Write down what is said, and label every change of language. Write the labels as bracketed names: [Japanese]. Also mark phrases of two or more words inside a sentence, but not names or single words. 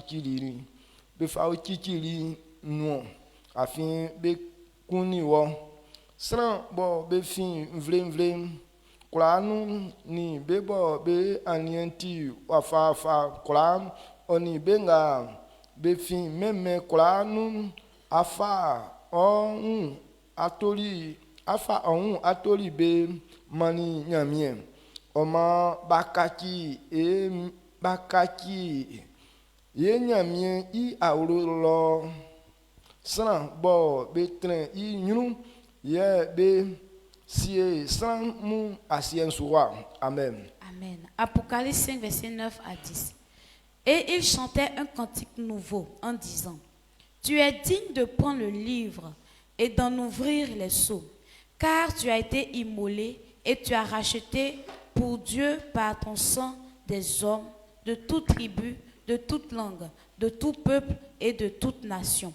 [Baoulé] chichiri no afin be kuni wo sran bo be fin vle kula nu ni be bo be anienti wafa kula oni benga be fin meme kula nu afa on atoli be mani nyamie oma bakaki ye nyamie I aurolo san bo be tren I nyunu ye be sie san mu asien soa. [French] Amen. Amen. Apocalypse 5 verset 9 à 10. Et il chantait un cantique nouveau en disant: Tu es digne de prendre le livre et d'en ouvrir les sceaux, car tu as été immolé et tu as racheté pour Dieu par ton sang des hommes de toute tribu, de toute langue, de tout peuple et de toute nation.